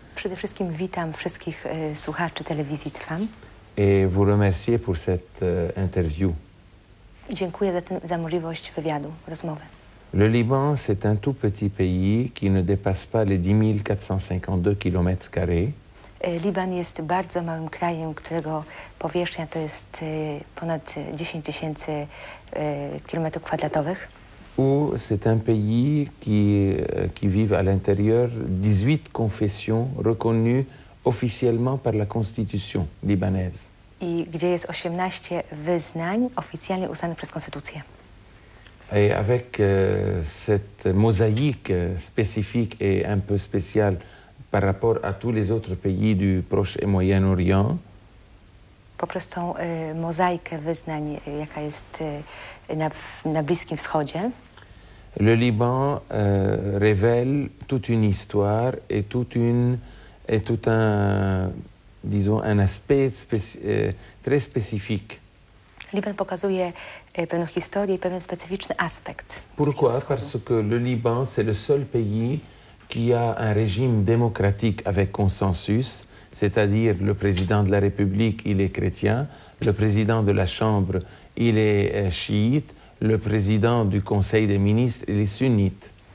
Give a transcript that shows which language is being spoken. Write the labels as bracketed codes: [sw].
[pl] Przede wszystkim witam wszystkich słuchaczy telewizji Trwam. [fr] Et vous remercier pour cette interview. [pl] I dziękuję za możliwość wywiadu, rozmowy. [fr] Le Liban, c'est un tout petit pays qui ne dépasse pas les 10 452 km². [pl] Liban jest bardzo małym krajem, którego powierzchnia to jest ponad 10 000 kilometrów kwadratowych. [fr] Où c'est un pays qui vit à l'intérieur 18 confessions reconnues officiellement par la Constitution libanaise. [pl] I gdzie jest 18 wyznań oficjalnie uznanych przez konstytucję. [fr] Et avec cette mosaïque spécifique et un peu spéciale par rapport à tous les autres pays du Proche et Moyen-Orient, [pl] poprzez tą mozaikę wyznań, jaka jest na Bliskim Wschodzie, [fr] le Liban révèle toute une histoire et tout un, disons, un aspect très spécifique. [pl] Liban pokazuje pewną historię i pewien specyficzny aspekt. [fr] Pourquoi? Parce que le Liban, c'est le seul pays qui a un régime démocratique avec consensus, c'est-à-dire le président de la République, il est chrétien, le président de la Chambre, il est chiite, le président du Conseil des ministres, il est sunnite.